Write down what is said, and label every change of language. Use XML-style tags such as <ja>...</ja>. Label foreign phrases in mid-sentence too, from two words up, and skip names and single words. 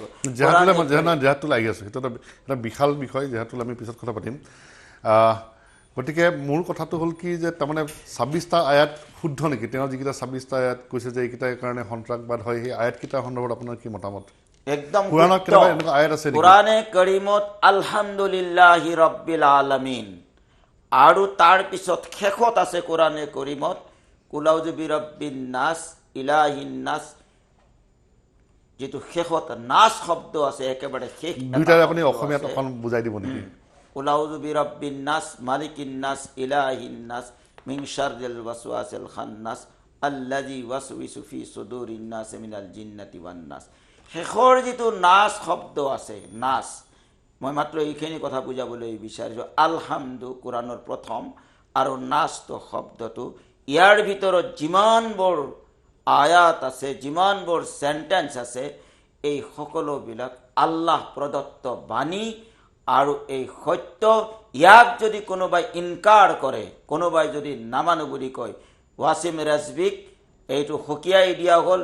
<as>জেহাদটো লাগি আছে, সেইটো এটা বিশাল বিষয়, জেহাদটো আমি পিছত কথা পাতিম। গতিকে মোৰ কথাটো হ'ল কি যে তাৰমানে 26টা আয়াত শুদ্ধ নেকি? তেওঁ যিকেইটা 26টা আয়াত কৈছে যে এইকেইটাৰ কাৰণে সন্ত্ৰাসবাদ হয়, সেই আয়াতকেইটাৰ সন্দৰ্ভত আপোনাৰ কি মতামত? একদম কোৰাণত কেনেকুৱা এনেকুৱা আয়াত আছে নেকি? কোৰাণে কৰিমত</as> <ar>الحمد لله رب العالمين</ar> <as>আৰু তাৰ পিছত শেষত আছে কোৰাণে কৰিমত</as> <ar>قل أعوذ برب الناس إله الناس,</ar> <as>যিটো শেষত নাস শব্দ আছে, একেবাৰে শেষ দুইটাৰে আপুনি অসমীয়াত অকণ বুজাই দিব নেকি?</as> <ar>قل أعوذ برب الناس ملك الناس إله الناس من شر الوسواس الخناس الذي يوسوس في صدور الناس من الجنة والناس.</ar> <as>শেষৰ যিটো নাচ শব্দ আছে, নাচ, মই মাত্ৰ এইখিনি কথা বুজাবলৈ বিচাৰিছোঁ। আলহামদু কোৰাণৰ প্ৰথম আৰু নাচটো শব্দটো, ইয়াৰ ভিতৰত যিমানবোৰ আয়াত আছে, যিমানবোৰ চেণ্টেন্স আছে, এই সকলোবিলাক আল্লাহ প্ৰদত্ত বাণী আৰু এই সত্য ইয়াক যদি কোনোবাই ইনকাৰ কৰে, কোনোবাই যদি নামানো বুলি কয়, ৱাছিম ৰাজবিক এইটো সকীয়াই দিয়া হ'ল।</as>